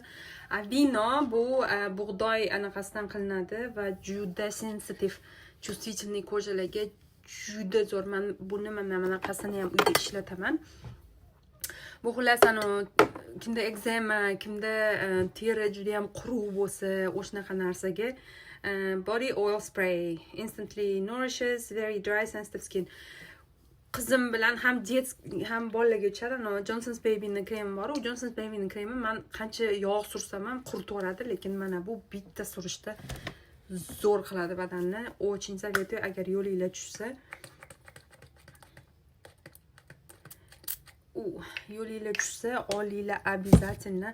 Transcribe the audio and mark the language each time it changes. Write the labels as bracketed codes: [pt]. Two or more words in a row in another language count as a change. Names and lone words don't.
[uz] Avino bu bug'doy anaqasidan qilinadi va juda sensitiv, чувствительный ko'jalarga juda zo'r. Men buni bunaqasini ham uyda ishlataman. Bu xullas kimda ekzema, kimda teri juda ham quruq bo'lsa, o'shanaqa narsaga [en] body oil spray instantly nourishes very dry sensitive skin. [uz] Qizim bilan ham bolalarga ichadi. Johnson's Baby'ning kremi bor. U Johnson's Baby'ning kremi men qancha yog' sursam ham quritaveradi, lekin mana bu bitta surishda zo'r qiladi badanni. [ru] Очень советую, [uz] agar yo'lingizga tushsa. Yo'lingizga tushsa, olinglar обязательно.